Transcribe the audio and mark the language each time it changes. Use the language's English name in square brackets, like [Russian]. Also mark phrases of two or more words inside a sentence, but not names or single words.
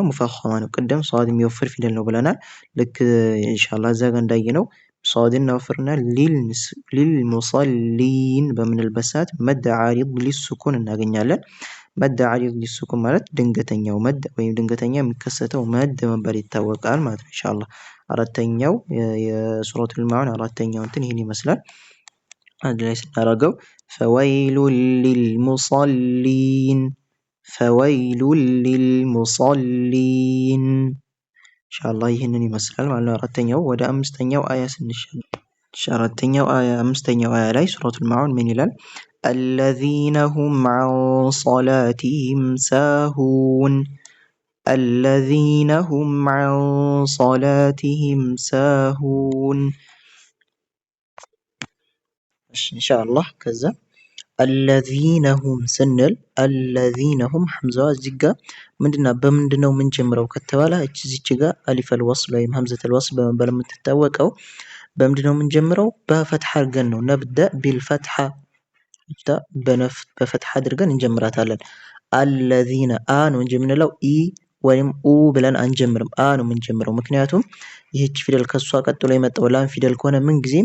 [Amharic] ሙፈኸማ ነው። ቅድም ሷድ የሚወፍር ፊደል ነው ብለናል። ልክ ኢንሻአላህ እዛ ጋር እንዳየነው ሷድን እናወፍርና ሊልሙሰሊን በምንልበት ሰዓት [Arabic] مد عارض للسكون [Amharic] እናገኛለን። [Arabic] مد عارض للسكون [Amharic] ማለት ድንገተኛው መድ ወይም ድንገተኛ የሚከሰተው መድ በመባል ይታወቃል ማለት ነው። ኢንሻአላህ አራተኛው የሱረቱል ማዑን አራተኛው እንትን ይሄን ይመስላል። አንድ ላይ ስናደርገው [Arabic] فويل للمصلين [Amharic] ኢንሻአላህ ይህንን ይመስላል ማለት ነው። አራተኛው ወደ አምስተኛው አያ ስንሻገር አምስተኛው አያ ላይ ሱረቱል ማዑን ምን ይላል? [Arabic] الذين هم عن صلاتهم ساهون [Amharic] ኢንሻአላህ ከዛ [Arabic] الذين هم [Amharic] ስንል [Arabic] الذين هم [Amharic] ሐምዛዋ እዚህ ጋር በምንድነው የምንጀምረው ከተባለ እዚች ጋር [Arabic] ألف الوصل [Amharic] ወይም [Arabic] همزة الوصل [Amharic] በመባል የምትታወቀው በምንድነው የምንጀምረው? በፈትሐ አድርገን ነው። [Arabic] نبدأ بالفتحة [Amharic] በፈትሐ አድርገን እንጀምራታለን። الذين ነው እንጂ የምንለው ኢ ወይም ኡ ብለን አንጀምርም። ነው የምንጀምረው። ምክንያቱም ይህች ፊደል ከሷ ቀጥሎ የመጣው ላም ፊደል ከሆነ